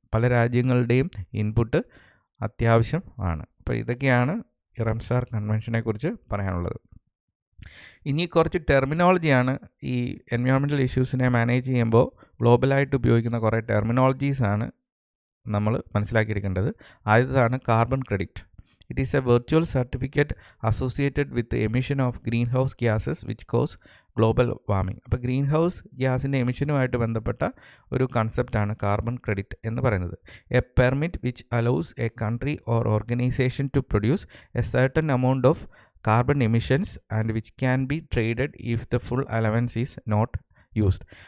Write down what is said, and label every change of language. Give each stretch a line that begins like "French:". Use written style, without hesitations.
Malayalam: പല രാജ്യങ്ങളുടെയും ഇൻപുട്ട് അത്യാവശ്യം ആണ്. അപ്പോൾ ഇതൊക്കെയാണ് റംസാർ കൺവെൻഷനെ കുറിച്ച് പറയാനുള്ളത്. ഇനി കുറച്ച് ടെർമിനോളജിയാണ് ഈ എൻവയോൺമെൻറ്റൽ ഇഷ്യൂസിനെ മാനേജ് ചെയ്യുമ്പോൾ ഗ്ലോബലായിട്ട് ഉപയോഗിക്കുന്ന കുറേ ടെർമിനോളജീസാണ് നമ്മൾ മനസ്സിലാക്കിയിരിക്കേണ്ടത്. ആദ്യത്തേതാണ് carbon credit.
English: It is a virtual certificate associated with the emission of greenhouse gases which cause global warming.
Malayalam: അപ്പോൾ ഗ്രീൻ ഹൗസ് ഗ്യാസിൻ്റെ എമിഷനുമായിട്ട് ബന്ധപ്പെട്ട ഒരു കൺസെപ്റ്റാണ് കാർബൺ ക്രെഡിറ്റ് എന്ന് പറയുന്നത്.
English: A permit which allows a country or organisation to produce a certain amount of carbon emissions and which can be traded if the full allowance is not used.